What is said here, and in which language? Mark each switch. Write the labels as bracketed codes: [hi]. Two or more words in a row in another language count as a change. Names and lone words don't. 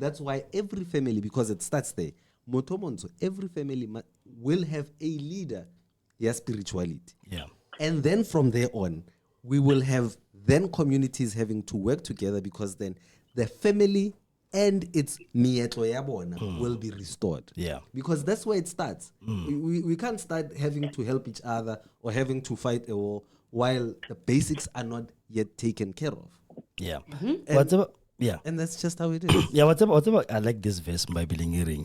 [en] That's why every family, because it starts there, Motomonso, every family will have a leader, spirituality. Yeah. And then from there on, we will have then communities having to work together, because then the family and its [nso] mietlo ya bona [en] will be restored. Yeah. Because that's where it starts. We can't start having to help each other or having to fight a war while the basics are not yet taken care of. Yeah. Whatever. Yeah. And that's just how it is. Yeah. Whatever. I like this verse by Bilingering.